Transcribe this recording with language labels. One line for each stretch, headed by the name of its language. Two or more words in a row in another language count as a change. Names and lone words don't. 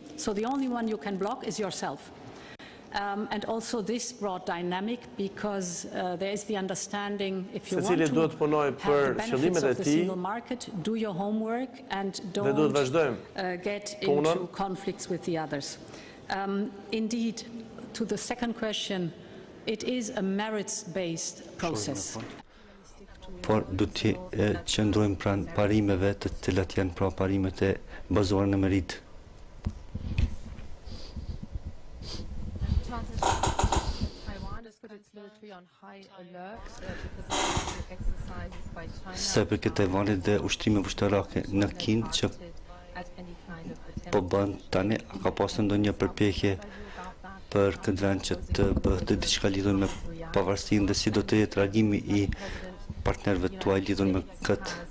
English: So the only one you can block is yourself. And also this brought dynamic because there is the understanding if you want to have the benefits of the single market, do your homework and don't get into conflicts with the others. Indeed, to the second question, it is a merits-based process.
Albanian: Por do të qëndrojmë pranë parimeve të cilat janë pra parimet e bazuara në merit. Sa për këtë Taiwanit dhe ushtrime ushtarake në Kinë që po bën tani, ka pasur ndonjë përpjekje për këtë vend që të bëhet diçka lidhur me pavarësinë dhe si do të jetë reagimi I partnerëve tuaj lidhur me këtë.